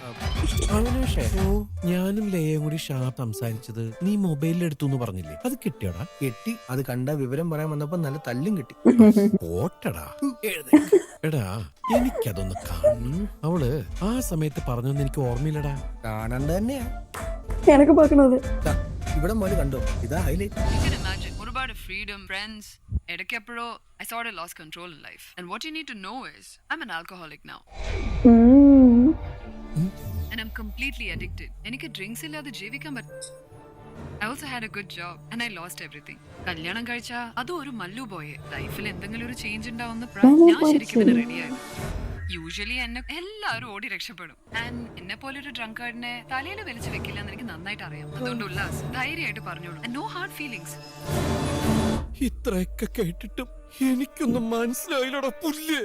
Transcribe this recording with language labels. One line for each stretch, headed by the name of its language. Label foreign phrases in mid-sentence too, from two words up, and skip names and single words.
Malayalam: അവനാശേ, ഞാനും ലയയും കൂടി സംസാരിച്ചത് നീ മൊബൈലിൽ എടുത്തു എന്ന് പറഞ്ഞില്ലേ? അത് കിട്ടിയോടാ? കെട്ടി. അത് കണ്ട വിവരം പറയാൻ വന്നപ്പോ നല്ല തല്ലും കിട്ടി. ഓട്ടടാ. എടാ, എനിക്കതൊന്ന് കാണണം. അവള് ആ സമയത്ത് പറഞ്ഞൊന്നും എനിക്ക് ഓർമ്മയില്ലടാ. കാണണ്ട തന്നെയാ.
Tamil: எனக்கு பார்க்கணும் அது.
Malayalam: ഇവിടെ മോല് കണ്ടോ? ഇതാ ഹൈലൈറ്റ്.
English: You can imagine. What about freedom, friends? എടക്കെപ്പോഴോ I sort of lost control in life. And what you need to know is, I'm an alcoholic now. And I'm completely addicted.
Malayalam: എനിക്ക് ഡ്രിങ്ക്സ് ഇല്ലാതെ ജീവിക്കാൻ പറ്റും.
English: I also had a good job and I lost everything.
Malayalam: കല്യാണം കഴിച്ചാ അതും ഒരു മല്ലു ബോയെ. ലൈഫിൽ എന്തെങ്കിലും ഒരു ചേഞ്ച് ഉണ്ടാവുന്ന ഞാൻ ശരിക്കും ഇതിന് റെഡിയായി. യൂഷ്വലി എന്നെ എല്ലാവരും ഓടി രക്ഷപ്പെടും. ആൻഡ് എന്നെ പോലെ ഒരു ഡ്രങ്കാർഡിനെ തലയിൽ വലിച്ചു വെക്കില്ല എന്ന് എനിക്ക് നന്നായിട്ട് അറിയാം. അതുകൊണ്ട് ഉല്ലാസ് ധൈര്യമായിട്ട് പറഞ്ഞോളൂ.
English: no hard feelings.
Malayalam: ഇത്രയൊക്കെ കേട്ടിട്ടും എനിക്കൊന്നും മനസ്സിലായില്ലടാ പുല്ല്.